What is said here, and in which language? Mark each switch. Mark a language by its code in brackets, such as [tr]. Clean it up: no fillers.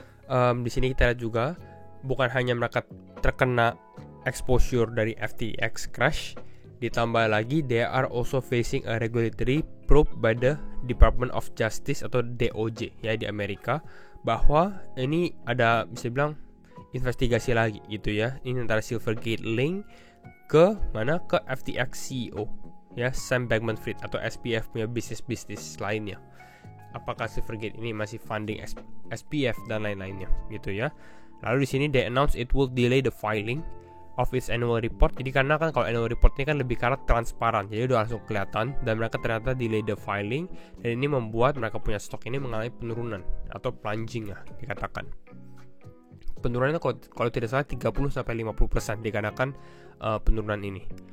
[id] Di sini kita lihat juga bukan hanya mereka terkena exposure dari FTX crash, ditambah lagi [en] they are also facing a regulatory probe by the Department of Justice [id] atau DOJ ya di Amerika, bahwa ini ada bisa bilang investigasi lagi gitu ya. Ini antara Silvergate link ke mana, ke FTX CEO ya, Sam Bankman-Fried atau SBF punya bisnis lainnya. Apakah Silvergate ini masih funding SBF dan lain-lainnya gitu ya. Lalu di sini [en] they announce it will delay the filing of its annual report. [id] Jadi karena kan kalau annual report ini kan lebih karena transparan, jadi udah langsung kelihatan, dan mereka ternyata [en] delay the filing, [id] dan ini membuat mereka punya stok ini mengalami penurunan atau plunging ya dikatakan. Penurunannya kalau tidak salah 30-50% dikarenakan penurunan ini.